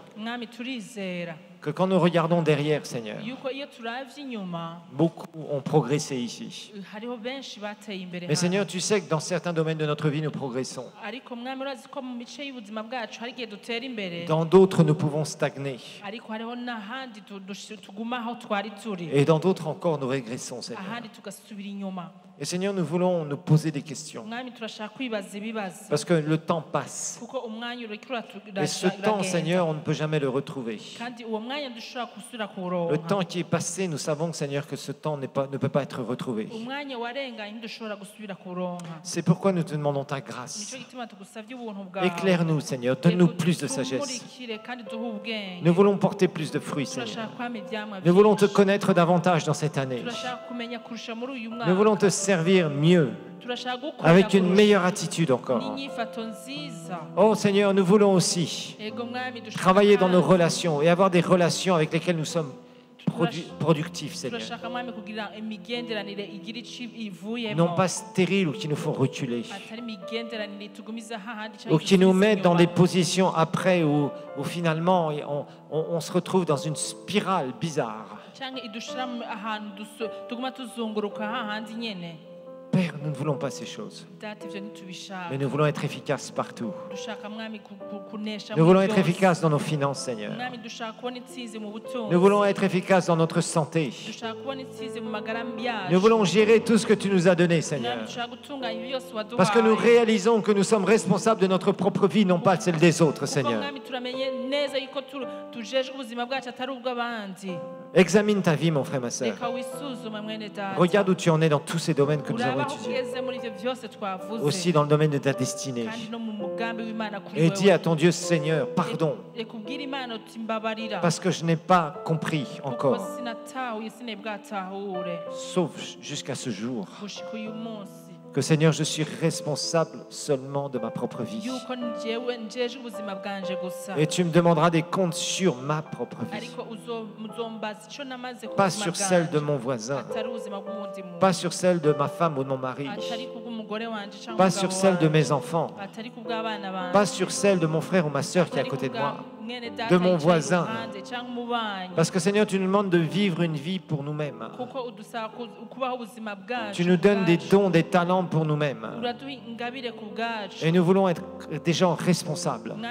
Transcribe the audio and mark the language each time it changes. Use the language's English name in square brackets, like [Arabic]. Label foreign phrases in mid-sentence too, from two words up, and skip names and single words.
[Rundi] mwami turizera [French] que quand nous regardons derrière, Seigneur, [Rundi] yuko iyo turavye inyuma [French] beaucoup ont progressé ici. [Rundi] hariho benshi bateye imbere [French] Mais [Rundi] hano. [French] Seigneur, tu sais que dans certains domaines de notre vie, nous progressons. [Rundi] ariko mwami urazi ko mu mice y'ubuzima bwacu hari igihe dutera imbere [French] Dans d'autres, nous pouvons stagner. [Rundi] ariko hariho n'ahandi tuguma aho twari turi [French] Et dans d'autres encore, nous régressons, Seigneur. [Rundi] ahandi tugasubira inyuma [French] Et Seigneur, nous voulons nous poser des questions. [Rundi] mwami turashaka kwibaza ibibazo [French] Parce que le temps passe. [Rundi] kuko umwanya uriko [French] Et ce temps, Seigneur, on ne peut jamais le retrouver. [Rundi] kandi uwo mwanya dushobora gusubira [French] Le [Rundi] kuwuronka [French] temps qui est passé, nous savons, Seigneur, que ce temps ne peut pas être retrouvé. [Rundi] umwanya warenganye ntidushobora gusubira kuwuronka [French] C'est pourquoi nous te demandons ta [Rundi] nico [French] grâce. gituma tugusavye ubuntu bwawe Éclaire-nous, Seigneur. Donne-nous plus de sagesse. [Rundi] tumurikire kandi duhe ubwenge [French] Nous voulons porter plus de fruits, [Rundi] turashaka [French] Seigneur. [Rundi] kwama ivyamwa [French] Nous voulons te [Rundi] vyinshi. [French] connaître davantage dans cette année. [Rundi] turashaka kumenya kurusha muri uyu [French] Nous voulons [Rundi] mwaka [French] te servir mieux, [Rundi] turashaka gukorera [French] avec une [Rundi] kurusha [French] meilleure attitude encore. [Rundi] n'inyifato nziza [French] Oh Seigneur, nous voulons aussi [Rundi] ego mwami dushaka [French] travailler dans nos [Rundi] kandi [French] relations et avoir des relations avec lesquelles nous sommes productifs, Seigneur. [Rundi] turashaka mwami kugira imigenderanire igira ico ivuyemo [French] Non pas stériles ou qui nous font reculer. [Rundi] atari imigenderanire itugumiza hahandi canke [French] Ou qui nous [Rundi] idusubiza [French] mettent dans [Rundi] inyuma. [French] des positions après où finalement on se retrouve dans une spirale bizarre. [Rundi] canke idushira ahantu tuguma tuzunguruka hahandi nyene [French] Père, nous ne voulons pas ces choses, [Rundi] data ivyo ntitubishaka [French] mais nous voulons être efficaces partout. [Rundi] dushaka mwami kunesha [French] Nous [Rundi] muri [French] voulons être [Rundi] byose. [French] efficaces dans nos finances, Seigneur. [Rundi] mwami dushaka kubona intsinzi mu butunzi [French] Nous voulons être efficaces dans notre santé. [Rundi] dushaka kubona intsinzi mu magara yacu [French] Nous voulons gérer tout ce que tu nous as donné, Seigneur. [Rundi] mwami dushaka gutunganya ibyo byose waduhaye [French] Parce que nous réalisons que nous sommes responsables de notre propre vie, non pas celle des autres, [Rundi] kuko [French] Seigneur. [Rundi] mwami turamenye neza yuko tujejwe ubuzima bwacu atari ubw'abandi [French] Examine ta vie, mon frère, ma sœur. [Rundi] reka wisuzume mwene data [French] Regarde où tu en es dans tous ces domaines que nous avons [Rundi] uraba aho [French] étudiés. [Rundi] ugeze muri ivyo byose twavuze [French] Aussi dans le domaine de ta destinée. [Rundi] kandi no mu mugambi w'imana kuri [French] Et dis à ton Dieu, Seigneur, pardon, [Rundi] reka ubwire imana uti mbabarira [French] parce que je n'ai pas compris [Rundi] kuko [French] encore, [Rundi] sinatahuye sinebwatahure [French] sauf jusqu'à ce jour, [Rundi] gushika uyu munsi [French] que Seigneur, je suis responsable seulement de ma propre vie. [Rundi] yuko njyewe njejwe ubuzima bwanje gusa [French] Et tu me demanderas des comptes sur ma propre vie, [Rundi] ariko muzombaza icyo namaze ku [French] pas [Rundi] buzima [French] sur celle de [Rundi] bwanje [French] mon voisin, [Rundi] atari ubuzima bw'uwundi muntu [French] pas sur celle de ma femme ou de mon mari, [Rundi] atari kubw'umugore wanje cyangwa [French] pas sur celle de mes enfants, [Rundi] atari kubw'abana banje [French] pas sur celle de mon frère ou ma sœur qui est à [Rundi] atari [French] côté de moi, de mon voisin. Parce que Seigneur, tu nous demandes de vivre une vie pour nous-mêmes. Tu nous donnes des dons, des talents pour nous-mêmes. Et nous voulons être des gens responsables.